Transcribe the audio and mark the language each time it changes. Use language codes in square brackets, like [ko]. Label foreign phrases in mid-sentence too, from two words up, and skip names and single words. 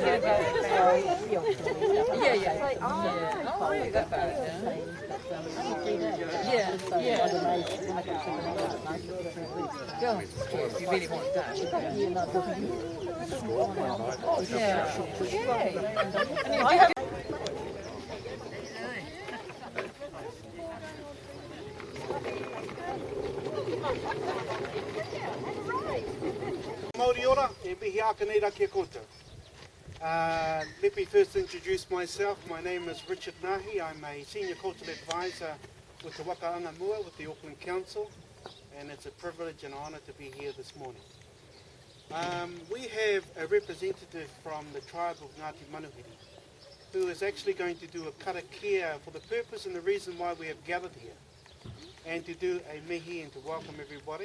[en] Yeah. Oh, really, that bad? Yeah. Go on, if you really want that. Yeah. And you have [mi] Māori ora, e mihi aka nei rā kia koutou. [en] Let me first introduce myself. My name is Richard Nahi. I'm a Senior Cultural Advisor with the Wakaanga Mua with the Auckland Council, and it's a privilege and honour to be here this morning. We have a representative from the tribe of Ngāti Manuhiri who is actually going to do a karakia for the purpose and the reason why we have gathered here, and to do a mihi and to welcome everybody.